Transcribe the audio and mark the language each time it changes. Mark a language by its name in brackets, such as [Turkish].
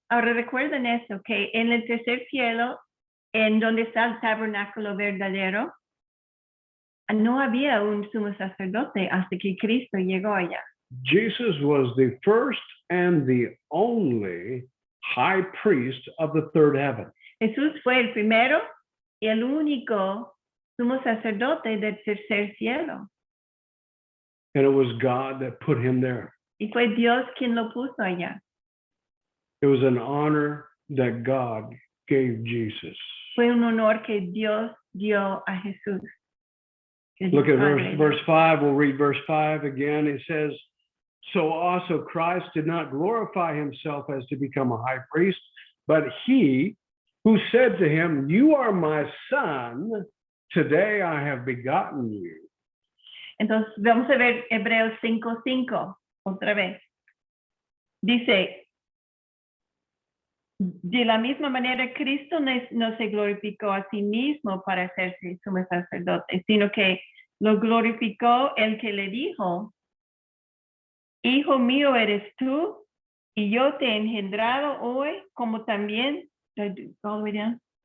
[Spanish] Ahora recuerden esto, que en el tercer cielo, en donde está el tabernáculo verdadero, no había un sumo sacerdote hasta que Cristo llegó allá. [English] Jesus was the first and the only high priest of the third heaven. [Spanish] Jesús fue el primero y el único sumo sacerdote del tercer cielo. [English] And it was God that put him there. [Spanish] Y fue Dios quien lo puso allá. [English] It was an honor that God gave Jesus. [Spanish] Fue un honor que Dios dio a Jesús. Que [English] Look at [Spanish] Padre. [English] verse 5. We'll read verse 5 again. It says, so also Christ did not glorify himself as to become a high priest, but he who said to him, you are my son, today I have begotten you. [Spanish] Entonces, vamos a ver Hebreos 5:5, otra vez. Dice, de la misma manera, Cristo no se glorificó a sí mismo para hacerse sumo sacerdote, sino que lo glorificó el que le dijo, hijo mío eres tú, y yo te he engendrado hoy, como también, [English] all the way down,